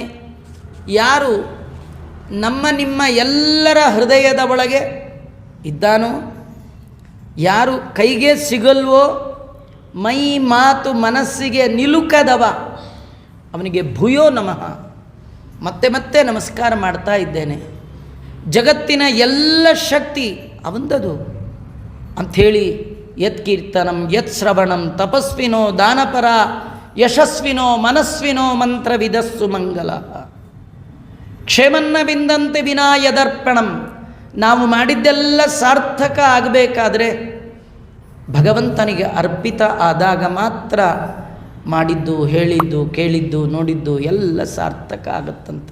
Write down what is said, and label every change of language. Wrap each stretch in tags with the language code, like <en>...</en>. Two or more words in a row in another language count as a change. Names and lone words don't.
<kn>ಯಾರು ನಮ್ಮ ನಿಮ್ಮ ಎಲ್ಲರ ಹೃದಯದ ಒಳಗೆ ಇದ್ದಾನೋ, ಯಾರು ಕೈಗೆ ಸಿಗಲ್ವೋ, ಮೈ ಮಾತು ಮನಸ್ಸಿಗೆ ನಿಲುಕದವ, ಅವನಿಗೆ</kn> <sa>ಭೂಯೋ ನಮಃ,</sa> <kn>ಮತ್ತೆ ಮತ್ತೆ ನಮಸ್ಕಾರ ಮಾಡ್ತಾ ಇದ್ದೇನೆ. ಜಗತ್ತಿನ ಎಲ್ಲ ಶಕ್ತಿ ಅವಂದದು ಅಂಥೇಳಿ</kn> <sa>ಯತ್ ಕೀರ್ತನಂ ಯತ್ ಶ್ರವಣಂ ತಪಸ್ವಿನೋ ದಾನಪರ ಯಶಸ್ವಿನೋ ಮನಸ್ವಿನೋ ಮಂತ್ರವಿದಸ್ಸು ಮಂಗಲ ಕ್ಷೇಮನ್ನ ವಿಂದಂತೆ ವಿನಾಯದರ್ಪಣಂ.</sa> <kn>ನಾವು ಮಾಡಿದ್ದೆಲ್ಲ ಸಾರ್ಥಕ ಆಗಬೇಕಾದ್ರೆ ಭಗವಂತನಿಗೆ ಅರ್ಪಿತ ಆದಾಗ ಮಾತ್ರ ಮಾಡಿದ್ದು, ಹೇಳಿದ್ದು, ಕೇಳಿದ್ದು, ನೋಡಿದ್ದು ಎಲ್ಲ ಸಾರ್ಥಕ ಆಗುತ್ತಂತೆ.</kn>